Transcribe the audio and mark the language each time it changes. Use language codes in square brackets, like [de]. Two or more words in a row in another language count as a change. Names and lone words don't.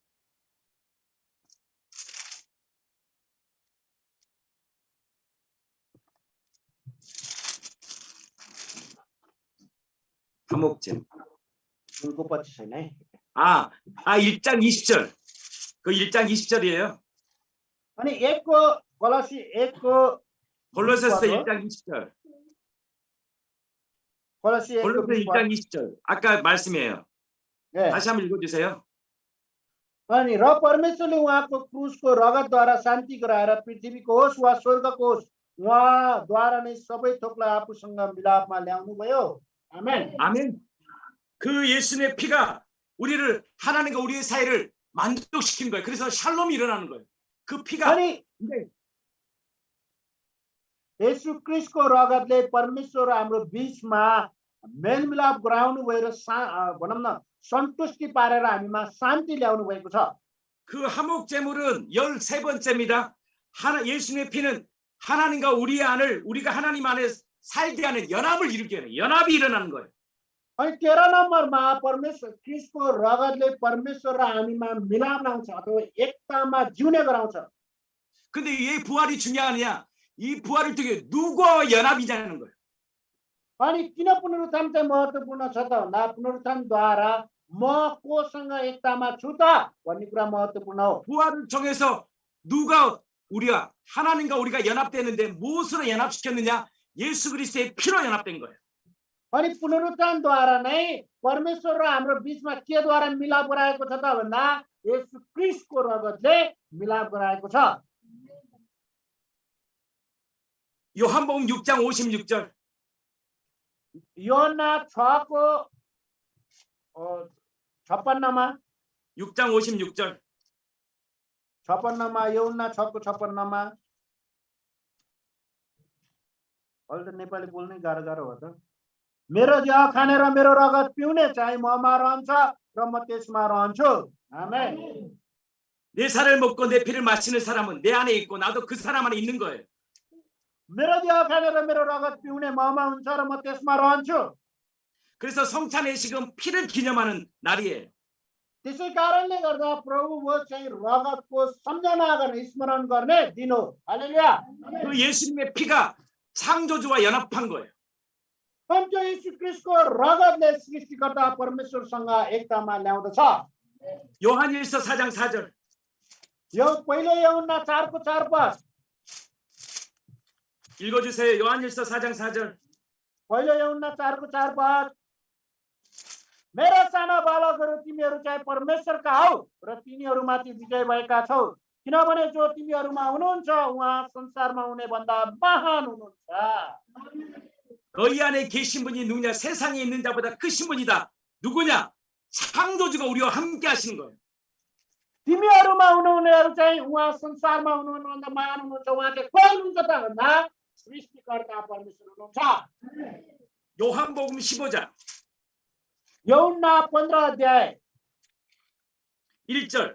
[ko] 화목제물. 1장 20절. 그 1장 20절이에요. [ne] अनि 1को कोलोसी 1को [ko] 골로새서 1장 20절. [ne] कोलोसी 1को [ko] 골로새 1장 20절. 아까 말씀이에요. 예. 다시 한번 읽어주세요. [ne] अनि र परमेश्वरले उहाँको क्रुसको रगतद्वारा शान्ति गराएर पृथ्वीको होस् वा स्वर्गको होस्, उहाँद्वारा नै सबै थोकलाई आफूसँग मिलापमा ल्याउनु भयो। [ko] 아멘. 아멘. 그 예수님의 피가 우리를 하나님과 우리의 사이를 만족시킨 거예요. 그래서 샬롬이 일어나는 거예요. 그 피가 [ne] अनि येशू क्रिस्टको रगतले परमेश्वर हाम्रो बीचमा मेलमिलाप गराउनु भयो र भनौँ न सन्तुष्टि पारेर हामीमा शान्ति ल्याउनु भएको छ। [ko] 그 화목 제물은 13번째입니다. 예수님의 피는 하나님과 우리가 하나님 안에 살게 하는 연합을 일으켜요. 연합이 일어나는 거예요. [ne] अनि 13 नम्बरमा परमेश्वर क्रिस्टको रगतले परमेश्वर र हामीमा मिलाप ल्याउँछ अथवा एकतामा जिउने गराउँछ। [ko] 근데 이 부활이 중요하냐? 이 부활을 통해 누구와 연합이냐는 거예요. [ne] अनि किन पुनरुत्थान चाहिँ महत्त्वपूर्ण छ त भन्दा पुनरुत्थानद्वारा म कोसँग एकतामा छु त भन्ने कुरा महत्त्वपूर्ण हो। [ko] 부활을 통해서 누가 하나님과 우리가 연합되는데 무엇으로 연합시켰느냐? 예수 그리스도의 피로 연합된 거예요. [ne] अनि पुनरुत्थानद्वारा नै परमेश्वर र हाम्रो बीचमा केद्वारा मिलाप गराएको छ त भन्दा येशू क्रिस्टको रगतले मिलाप गराएको छ। [ko] 요한복음 6장 56절. [ne] योहन्ना 6को 56मा [ko] 6장 56절. [ne] 56मा योहन्ना 6को 56मा अहिले त नेपाली बोल्नै गाह्रो हो त। मेरो देह खाने र मेरो रगत पिउने चाहिँ ममा रहन्छ र म त्यसमा रहन्छु। आमेन। [ko] 내 살을 먹고 내 피를 마시는 사람은 내 안에 있고 나도 그 사람 안에 있는 거예요. [ne] मेरो देह खाने र मेरो रगत पिउने ममा हुन्छ र म त्यसमा रहन्छु। [ko] 그래서 성찬의식은 피를 기념하는 날이에요. [ne] त्यसै कारणले गर्दा प्रभु वो चाहिँ रगतको सम्झना गर्ने स्मरण गर्ने दिन हो। हालेलुया। [ko] 그 예수님의 피가 창조주와 연합한 거예요. [ne] अनि त्यो येशू क्रिस्टको रगतले सृष्टिकर्ता परमेश्वरसँग एकतामा ल्याउँदछ। [ko] 요한일서 4장 4절. [ne] यो पहिलो यूहन्ना 4को 4 पद [ko] 읽어주세요. 요한일서 4장 4절. [ne] पहिलो यूहन्ना 4को 4 पद मेरा साना बालकहरू तिमीहरू चाहिँ परमेश्वरका हौ र तिनीहरूमाथि विजय भएका छौ। किनभने जो तिमीहरूमा हुनुहुन्छ उहाँ संसारमा हुने भन्दा महान हुनुहुन्छ। [ko] 너희 안에 계신 분이 누구냐? 세상에 있는 자보다 크신 분이다. 누구냐? 창조주가 우리와 함께 하시는 거예요. [ne] तिमीहरूमा हुनुहुनेहरू चाहिँ उहाँ संसारमा हुनुभन्दा महान हुनुहुन्छ। उहाँ चाहिँ को हुनुहुन्छ त भन्दा सृष्टिकर्ता परमेश्वर हुनुहुन्छ। [ko] 요한복음 15장 [ne] यूहन्ना 15 अध्याय [ko] 1절